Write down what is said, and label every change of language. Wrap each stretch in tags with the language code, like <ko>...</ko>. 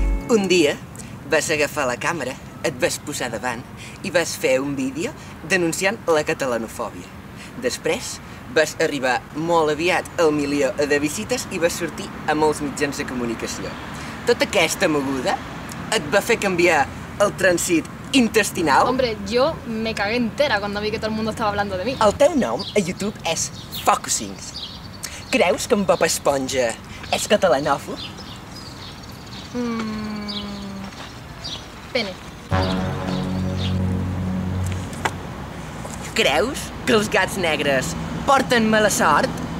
<ca>Un dia vas agafar la càmera, et vas posar davant i vas fer un vídeo denunciant la catalanofòbia. Després vas arribar molt aviat al 1.000.000 de visites i vas sortir a molts mitjans de comunicació. Tota aquesta moguda et va fer canviar el trànsit intestinal?</ca> <es>Hombre, yo me cagué entera cuando vi que todo el mundo estaba hablando de mí.</es> <ca>El teu nom a YouTube és Focusing. Creus que en Bob Esponja és catalanòfob?</ca> <es>Pene.</es> <ca>Creus que els gats negres porten mala sort?</ca>